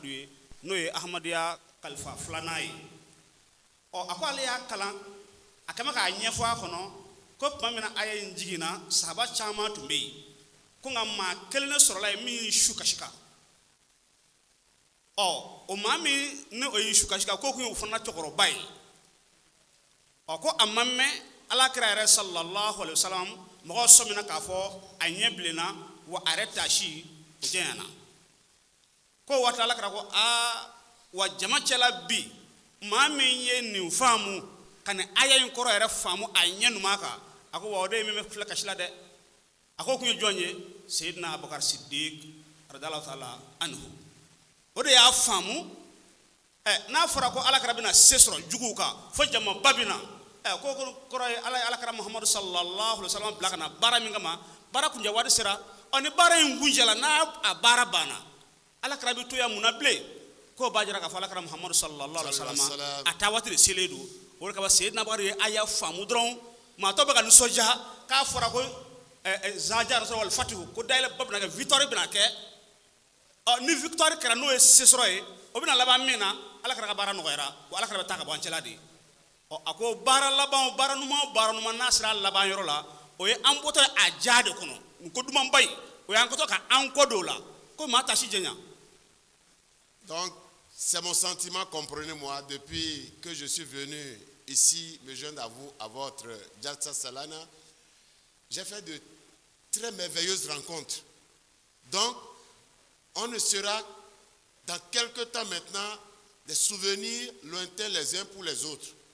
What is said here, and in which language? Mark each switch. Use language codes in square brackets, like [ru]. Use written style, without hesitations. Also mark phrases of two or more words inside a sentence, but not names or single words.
[bm] ye n'o ye Ahmadiyya kalifa filanan ye a ko ale y'a kalan a kɛmɛ k'a ɲɛfɔ a kɔnɔ ko tuma min na aya in jiginna sahaba caman tun bɛ yen ko nka maa kelen ne sɔrɔla yen min su kasika o maa min ne o ye su kasika k'o kun ye o fana cɛkɔrɔba ye ko a ma mɛn ala kira yɛrɛ [ar] صلى الله عليه وسلم [bm] mɔgɔ sɔmina k'a fɔ a ɲɛ bilenna wa a yɛrɛ taasi o jɛnyana ko waati ala kira ko wa jama cɛla bi maa min ye nin faamu ka nin aya in kɔrɔ yɛrɛ faamu a ɲɛ numan kan a ko wa o de ye min bɛ filɛ kasi la dɛ a ko kun ye jɔn ye Seydina Abubakar Siddiq [ar] رضي الله تعالى عنه [bm] o de y'a faamu n'a fɔra ko ala kira bɛna se sɔrɔ juguw kan fo jama ba bɛ na ko kɔrɔ ye ala kira Muhammadu [ar] صلى الله عليه وسلم [bm] bila kana baara min kama baara kunjɛ waati sera ni baara in kunjɛla n'a baara banna ala kira bɛ to yan mun na bilen ko b'a jira k'a fɔ ala kira Muhammadu [ar] صلى الله عليه وسلم [bm] a taa waati de selen don o de kama Seydina Abubakar ye aya faamu dɔrɔn maa tɔw bɛ ka nisɔndiya k'a fɔra ko [ar] زاجا رسول والفاتح [bm] ko dayɛlɛ ba bɛna kɛ victoire bɛna kɛ ni victoire kɛra n'o ye se sɔrɔ ye o bɛna laban min na ala kira ka baara nɔgɔyara wa ala kira bɛ taa ka bɔ an cɛla de a ko baara laban baara numan n'a sera laban yɔrɔ la o ye an bɔtɔ a ja de kɔnɔ nin ko duman ba in o y'an kɔtɔ ka an kɔ don o la ko maa tasi jɛnya. [fr] Donc c'est mon sentiment, comprenez-moi, depuis que je suis venu ici me joindre à vous à votre Jalsa Salana, j'ai fait de très merveilleuses rencontres. Donc on ne sera dans quelque temps maintenant des souvenirs lointains les uns pour les autres.